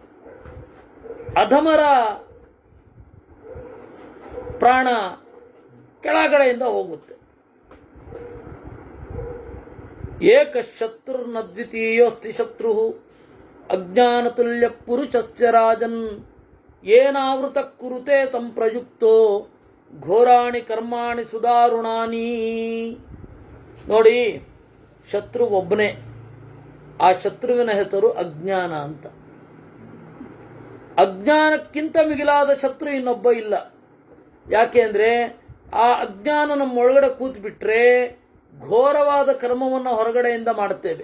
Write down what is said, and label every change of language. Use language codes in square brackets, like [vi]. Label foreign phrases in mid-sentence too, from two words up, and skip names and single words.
[kn] ಅಧಮರ ಪ್ರಾಣ ಕೆಳಗಡೆಯಿಂದ ಹೋಗುತ್ತೆ. [sa] ಏಕಶತ್ರುರ್ನ ದ್ವಿತೀಯೋಸ್ತಿ ಶತ್ರು ಅಜ್ಞಾನತುಲ್ಯ ಪುರುಷಸ್ಯ ರಾಜನ್ ಏನಾವೃತ ಕುರುತೆ ತಂ ಪ್ರಯುಕ್ತೋ ಘೋರಾಣಿ ಕರ್ಮಾಣಿ ಸುದಾರುಣಾನಿ. [kn] ನೋಡಿ, ಶತ್ರು ಒಬ್ಬನೇ. ಆ ಶತ್ರುವಿನ ಹೆಸರು ಅಜ್ಞಾನ ಅಂತ. ಅಜ್ಞಾನಕ್ಕಿಂತ ಮಿಗಿಲಾದ ಶತ್ರು ಇನ್ನೊಬ್ಬ ಇಲ್ಲ. ಯಾಕೆ ಅಂದರೆ ಆ ಅಜ್ಞಾನ ನಮ್ಮೊಳಗಡೆ ಕೂತ್ಬಿಟ್ರೆ ಘೋರವಾದ ಕರ್ಮವನ್ನು ಹೊರಗಡೆಯಿಂದ ಮಾಡುತ್ತೇವೆ.